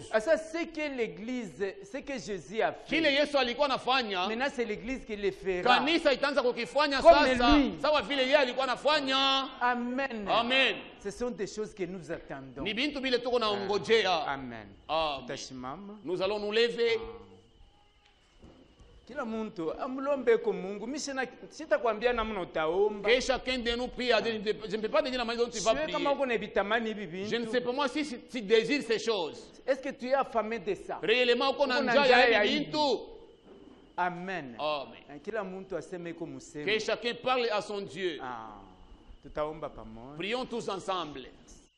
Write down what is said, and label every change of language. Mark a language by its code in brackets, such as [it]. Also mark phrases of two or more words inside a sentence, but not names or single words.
[fr] C'est que l'Église, c'est que Jésus a fait. Maintenant c'est l'Église qui le fera. Amen. Amen. Ce sont des choses que nous attendons. Amen. Nous allons nous lever. [sw] Kila muntu amulombe ko Mungu. Mimi sitakwambia namna utaomba. [fr] Que chacun de nous prie. Je ne peux pas te dire la manière dont tu vas prier. Je ne sais pas moi si tu désires ces choses. Est-ce que tu es affamé de ça? Réellement qu'on a déjà eu tout. Amen. Amen. [sw] Kila muntu aseme ko museme. [fr] Que chacun parle à son Dieu. [sw] Tutaomba pamoja. [fr] Prions tous ensemble.